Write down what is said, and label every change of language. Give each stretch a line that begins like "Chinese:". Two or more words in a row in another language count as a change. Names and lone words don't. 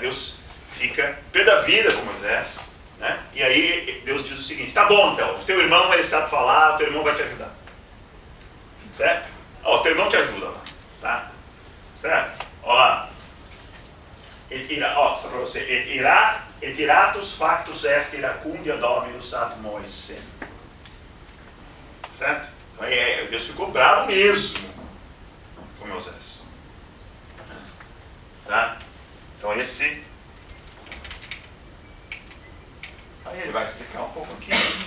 Portuguese: Deus fica pé da vida com Moisés, né? E aí Deus diz o seguinte, tá bom então, o teu irmão ele sabe falar, o teu irmão vai te ajudar. Certo? O teu irmão te ajuda lá, tá? Certo? Olha lá. Só para você.
Latin: Et iratus factus est iracundia Dominus ad Moisés.
Portuguese: Certo? Então aí Deus ficou bravo mesmo com Moisés. Tá? Então esse... Aí ele vai explicar um pouco aqui.